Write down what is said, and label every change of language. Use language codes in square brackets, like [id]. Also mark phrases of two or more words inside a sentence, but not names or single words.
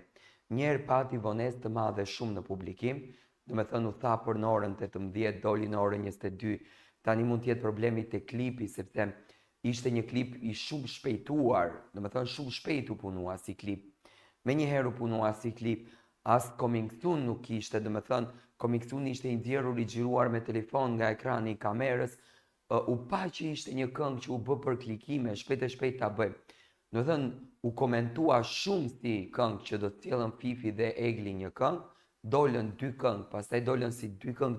[sq] Njerë pati vonesë të madhe shumë në publikim, do me thënë u tha për në orën 18, doli në orën 22, tani mund tjetë problemi të klipi, sepse ishte një klip i shumë shpejtuar, do me thënë shumë shpejt u punua si klip. Me njëherë u punua si klip, as [en] coming soon [sq] nuk ishte, do me thënë, [en] coming soon [sq] ishte i nxjerrur i xhiruar me telefon nga ekrani i kamerës, u pa që ishte një këngë që u bë për klikime, shpejt e shpejt ta bëjmë. Do thënë, u komentua shumë si këngë që do të sjellën Fifi dhe Egli një këngë, dolën dy këngë, pastaj dolën si dy këngë